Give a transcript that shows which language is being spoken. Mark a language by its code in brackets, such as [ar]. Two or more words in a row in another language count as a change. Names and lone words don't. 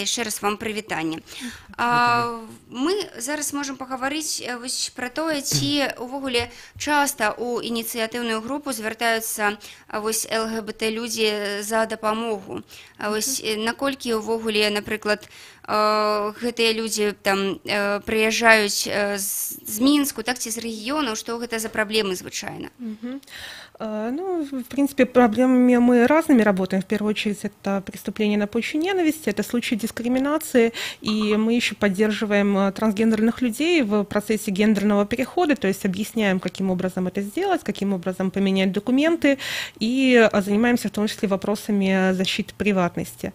[be] Яшчэ раз вам прывітанне. Мы зараз можам пагаварыць пра тое, ці увогуле часта ў ініцыятыўную групу звяртаюцца ЛГБТ-людзі за дапамогу. Наколькі увогуле, напрыклад, гэтыя людзі там прыязджаюць з Мінску, так, ці з рэгіёнаў, што гэта за праблемы звычайна? Ну, [ru] в принципе, проблемами мы разными работаем. В первую очередь, это преступление на почве ненависти, это случаи дискриминации, и мы еще поддерживаем трансгендерных людей в процессе гендерного перехода, то есть объясняем, каким образом это сделать, каким образом поменять документы, и занимаемся в том числе вопросами защиты приватности.